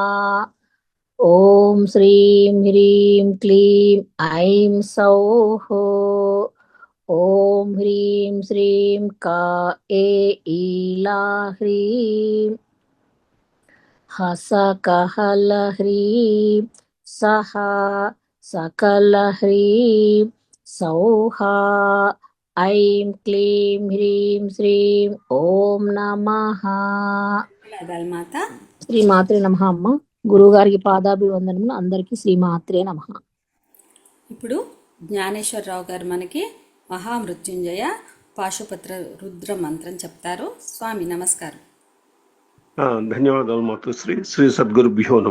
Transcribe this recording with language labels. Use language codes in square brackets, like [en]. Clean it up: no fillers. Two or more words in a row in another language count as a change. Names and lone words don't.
[sa] ॐ श्रीं ह्रीं क्लीं ऐं सौः ॐ ह्रीं श्रीं ईला ह्रीं हसकहलह्रीं सहा सकलह्रीं सौहा ऐं क्लीं ह्रीं श्रीं ॐ नमः [te] మాత. [sa] శ్రీమాత్రే నమః. [te] అమ్మ గురువుగారికి పాదాభివందనములు. [sa] అందరికీ శ్రీమాత్రే నమః. [te] ఇప్పుడు జ్ఞానేశ్వరరావు గారు మనకి మహామృత్యుంజయ పాశుపత్ర రుద్ర మంత్రం చెప్తారు. స్వామి నమస్కారం. ధన్యవాదాలు మాతృశ్రీ. [sa] శ్రీ సద్గురుభ్యో నమ.